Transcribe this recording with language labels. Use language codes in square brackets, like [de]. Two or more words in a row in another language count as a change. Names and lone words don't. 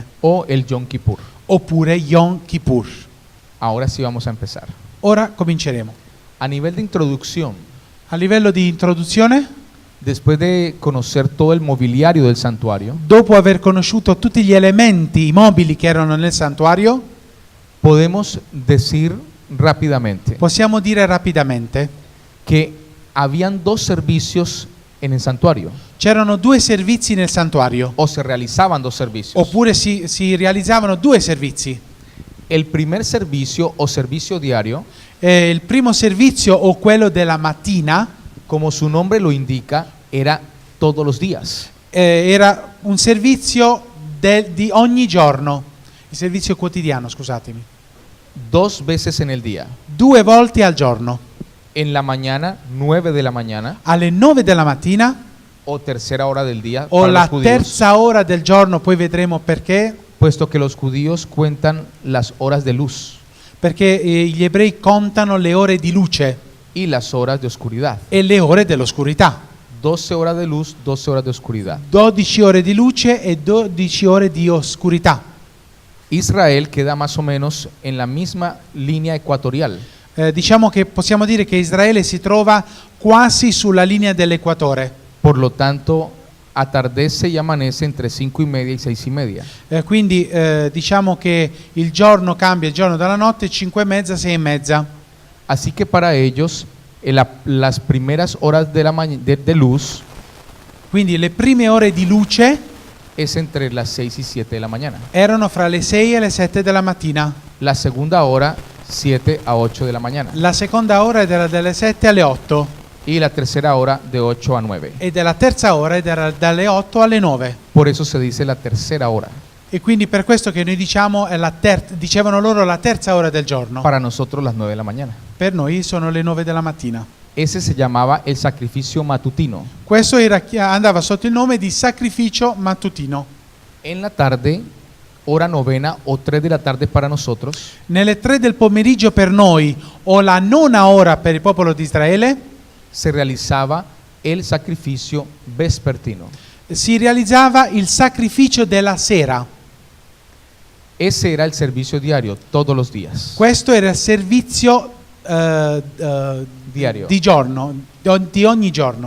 [es] O el Yom Kippur. [it] oppure Yom Kippur. [es] Ahora sí vamos a empezar. [it] Ora cominceremo. [es] A nivel de introducción, [it] A livello di introduzione, [es] después de conocer todo el mobiliario del santuario, [it] dopo aver conosciuto tutti gli elementi, i mobili che erano nel santuario, [es] podemos decir rápidamente [it] possiamo dire rapidamente [es] que habían dos servicios en el santuario, [it] c'erano due servizi nel santuario, [es] o se realizaban dos servicios. [it] oppure si realizzavano due servizi. [es] El primer servicio o servicio diario, [it] Il primo servizio o quello della mattina [es] como su nombre lo indica, era todos los días. [it] era un servizio di ogni giorno, il servizio quotidiano, scusatemi, [es] 2 veces en el día. [it] 2 volte al giorno, [es] En la mañana, 9 de la mañana, [it] alle 9 della mattina [es] o tercera hora del día o para la los judíos, [it] terza ora del giorno, poi vedremo perché, [es] puesto que los judíos cuentan las horas de luz [it] perché gli ebrei contano le ore di luce [es] y las horas de oscuridad. [it] e le ore dell'oscurità. [es] 12 horas de luz, 12 horas de oscuridad. [it] 12 ore di luce e 12 ore di oscurità. [es] Israel queda más o menos en la misma línea ecuatorial. [it] Diciamo che possiamo dire che Israele si trova quasi sulla linea dell'equatore. [es] Por lo tanto, atardece y amanece entre 5:30 y 6:30. [it] Quindi diciamo che il giorno cambia, il giorno dalla notte, 5:30, 6:30. [es] Así que para ellos, las primeras horas de luz [it] Quindi le prime ore di luce [es] es entre las 6 y 7 de la mañana. [it] erano fra le 6 e le 7 della mattina. [es] La segunda hora, 7 a 8 de la mañana. [it] La seconda ora era dalle 7 alle 8 [es] Y la tercera hora, de 8 a 9. [it] e della terza ora era dalle 8 alle 9. [es] Por eso se dice la tercera hora. [it] E quindi per questo che noi diciamo è dicevano loro la terza ora del giorno. [es] Para nosotros las 9 de la mañana. [it] Per noi sono le 9 della mattina. [es] Ese se llamaba el sacrificio matutino. [it] Questo andava sotto il nome di sacrificio mattutino. [es] En la tarde, hora novena o 3 de la tarde para nosotros, [it] Nelle 3 del pomeriggio per noi o la nona ora per il popolo di Israele [es] se realizaba el sacrificio vespertino. [it] si realizzava il sacrificio della sera. [es] Ese era el servicio diario, todos los días. [it] Questo era il servizio [es] Diario. [it] di giorno, di ogni giorno.